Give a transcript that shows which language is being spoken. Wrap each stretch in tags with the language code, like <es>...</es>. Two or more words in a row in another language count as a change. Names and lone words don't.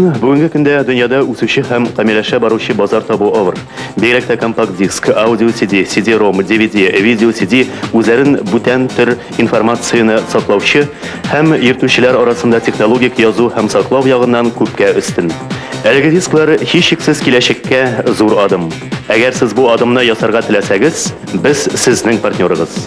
<tt>Бүгенге көндә дөньяда үсүче һәм камилләшә баручы базар табу авыр. Бигрәк тә компакт диск, аудио CD, CD-ROM, DVD, видео CD үзләрен бүтән төр информацияны саклаучы һәм йөртүчеләр арасында технологик язу һәм саклау ягыннан күпкә өстен. Әлеге дисклар һичшиксез киләчәккә зур адым. Әгәр сез бу адымны ясарга теләсәгез, без сезнең партнерыгыз.</tt>